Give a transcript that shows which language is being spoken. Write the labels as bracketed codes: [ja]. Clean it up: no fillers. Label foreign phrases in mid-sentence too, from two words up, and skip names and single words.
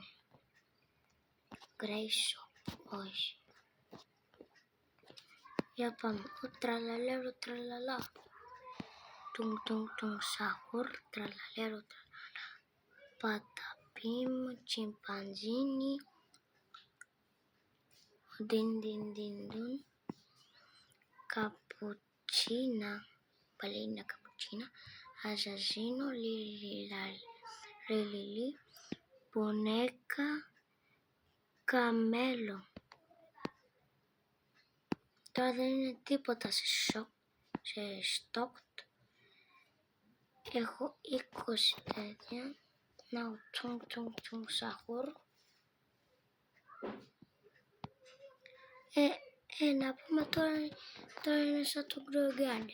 [el] Grey Shop, όχι. Για πάμε. Ο τραλαλέρο τραλαλά. Τουμ τουμ τουμ σαχούρ τραλαλέρο τραλαλά. Παταπίμ τσιμπανζίνι. Din din din dun. Cappuccina. Ballerina cappuccina. Assassino lili. Boneca. Καμέλο. Τώρα δεν είναι τίποτα σε στόκ. Έχω 20 τέτοια. Να τσουμ σαχούρ. Να πούμε τώρα είναι σαν το Grow Garden.